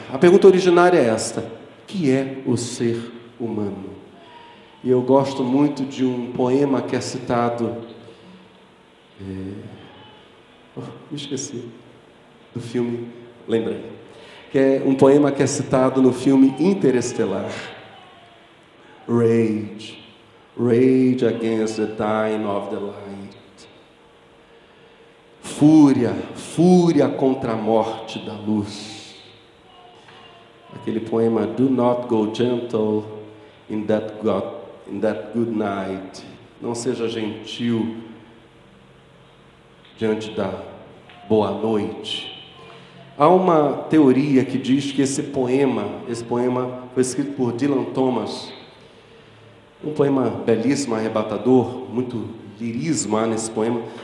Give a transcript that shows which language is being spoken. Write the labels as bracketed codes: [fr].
[pt] A pergunta originária é esta: que é o ser humano? E eu gosto muito de um poema que é citado, me esqueci, do filme, lembrei, que é um poema que é citado no filme Interestelar. [en] Rage, rage against the dying of the light. [pt] Fúria, fúria contra a morte da luz. Aquele poema, [en] do not go gentle in that good night. [pt] Não seja gentil diante da boa noite. Há uma teoria que diz que esse poema foi escrito por Dylan Thomas, um poema belíssimo, arrebatador, muito lirismo há nesse poema.